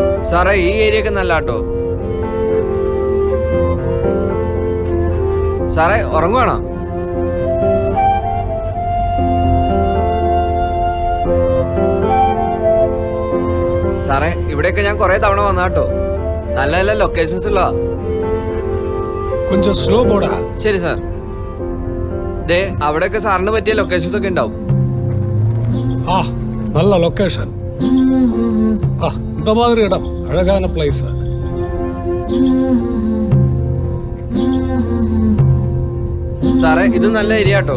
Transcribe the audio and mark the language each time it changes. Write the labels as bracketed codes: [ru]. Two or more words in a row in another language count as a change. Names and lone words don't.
[ml] സാറേ ഈ ഏരിയ ഒക്കെ നല്ല കേട്ടോ. സാറേ ഉറങ്ങുവാണോ? സാറേ ഇവിടെയൊക്കെ ഞാൻ കുറെ തവണ വന്നാട്ടോ. നല്ല നല്ല ലൊക്കേഷൻസ് ഉള്ള. [ta] கொஞ்சம் ஸ்லோ போடா. [ml] ശരി സാർ. ദേ അവിടെയൊക്കെ സാറിന് പറ്റിയ ലൊക്കേഷൻസ് ഒക്കെ ഉണ്ടാവും. ആ നല്ല ലൊക്കേഷൻ. [ta] ആ இந்த மாதிரி இடம் அழகான பிளேஸ். [ml] സാറേ ഇത് നല്ല ഏരിയ കേട്ടോ.